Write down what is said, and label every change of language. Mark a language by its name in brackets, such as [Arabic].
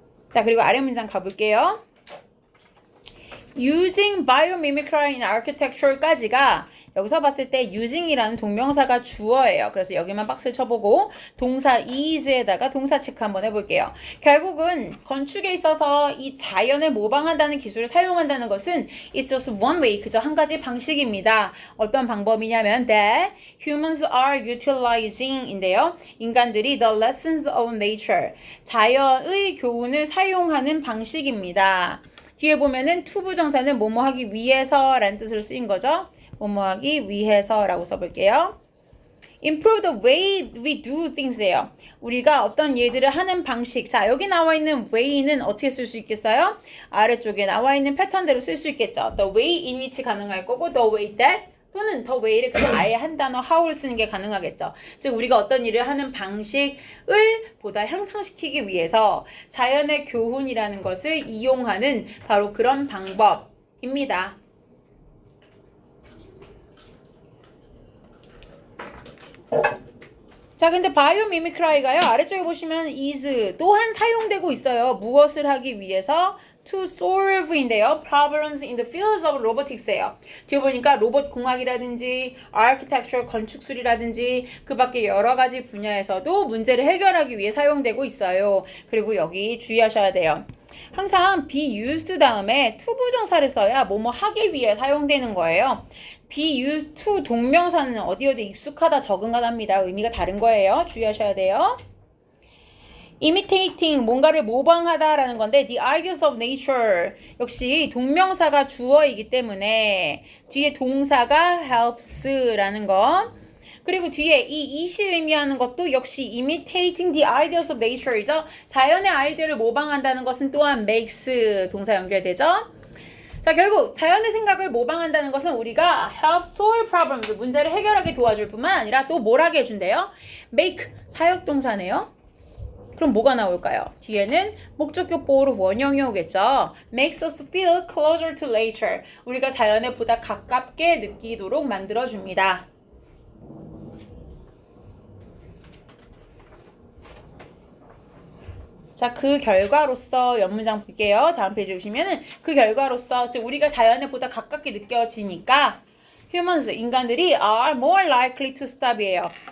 [Korean] 자, 그리고 아래 문장 가볼게요. [English] using biomimicry in architecture [Korean] 까지가 여기서 봤을 때 using이라는 동명사가 주어예요. 그래서 여기만 박스를 쳐보고 동사 is에다가 동사 체크 한번 해볼게요. 결국은 건축에 있어서 이 자연을 모방한다는 기술을 사용한다는 것은 [English] it's just one way, [Korean] 그저 한 가지 방식입니다. 어떤 방법이냐면 [English] that humans are utilizing 인데요. [Korean] 인간들이 [English] the lessons of nature, [Korean] 자연의 교훈을 사용하는 방식입니다. 뒤에 보면은 to 부정사는 뭐뭐 하기 위해서 라는 뜻으로 쓰인 거죠. 뭐뭐 하기 위해서 라고 써볼게요. [English] improve the way we do things예요. [Korean] 우리가 어떤 일들을 하는 방식. 자, 여기 나와 있는 way는 어떻게 쓸 수 있겠어요? 아래쪽에 나와 있는 패턴대로 쓸 수 있겠죠. [English] The way in which [Korean] 가능할 거고 the way that 또는 the way를 그냥 아예 한 단어 how를 쓰는 게 가능하겠죠. 즉 우리가 어떤 일을 하는 방식을 보다 향상시키기 위해서 자연의 교훈이라는 것을 이용하는 바로 그런 방법입니다. 자, 근데 바이오미미크라이가요. 아래쪽에 보시면 is 또한 사용되고 있어요. 무엇을 하기 위해서? [English] to solve인데요. problems in the fields of robotics예요. [Korean] 뒤에 보니까 로봇 공학이라든지 architecture 건축술이라든지 그 밖에 여러 가지 분야에서도 문제를 해결하기 위해 사용되고 있어요. 그리고 여기 주의하셔야 돼요. 항상 be used 다음에 to 부정사를 써야 뭐뭐 하기 위해 사용되는 거예요. be used to 동명사는 어디 익숙하다 적응하답니다. 의미가 다른 거예요. 주의하셔야 돼요. imitating 뭔가를 모방하다라는 건데 the ideas of nature 역시 동명사가 주어이기 때문에 뒤에 동사가 helps라는 거 그리고 뒤에 이 it이 의미하는 것도 역시 [English] imitating the ideas of nature [Korean] 이죠. 자연의 아이디어를 모방한다는 것은 또한 makes 동사 연결되죠. 자, 결국 자연의 생각을 모방한다는 것은 우리가 [English] help solve problems [Korean] 문제를 해결하게 도와줄 뿐만 아니라 또 뭘 하게 해준대요? make 사역동사네요. 그럼 뭐가 나올까요? 뒤에는 목적격 보호로 원형이 오겠죠. [English] makes us feel closer to nature. [Korean] 우리가 자연에 보다 가깝게 느끼도록 만들어줍니다. 자, 그 결과로서 옆문장 볼게요. 다음 페이지 보시면은 그 결과로서 즉 우리가 자연에 보다 가깝게 느껴지니까 humans, 인간들이 [English] are more likely to stop [Korean] 이에요.